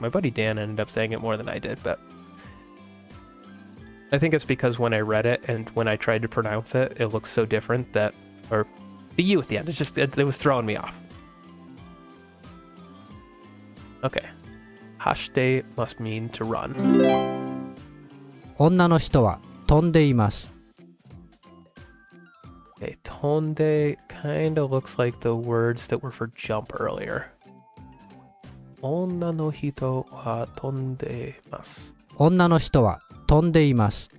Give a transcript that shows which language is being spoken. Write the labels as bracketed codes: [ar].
[en] My buddy Dan ended up saying it more than I did, but I think it's because when I read it and when I tried to pronounce it, it looks so different that, or the U at the end, it was throwing me off. Okay. Hashite must mean to run. [ja] 女の人は飛んでいます。 [en] Okay, tonde kind of looks like the words that were for jump earlier. [ja] 女の人は飛んでます。女の人は飛んでいます。